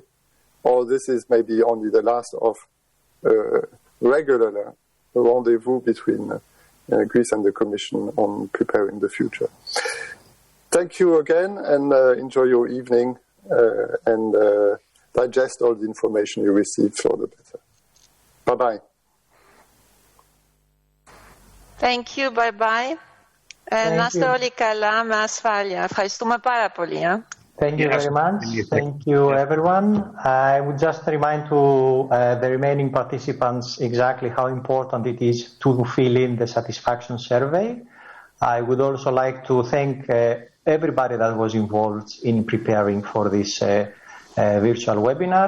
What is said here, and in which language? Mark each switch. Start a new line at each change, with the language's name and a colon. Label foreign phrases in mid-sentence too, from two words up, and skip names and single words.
English: Or this is maybe only the last of regular rendezvous between Greece and the Commission on preparing the future. Thank you again, and enjoy your evening, and digest all the information you received for the better. Bye-bye. Thank you, bye-bye.
Greek: Να είστε όλοι καλά με ασφάλεια. Ευχαριστούμε πάρα πολύ.
English: Thank you very much. Thank you, everyone. I would just remind to the remaining participants exactly how important it is to fill in the satisfaction survey. I would also like to thank everybody that was involved in preparing for this virtual webinar.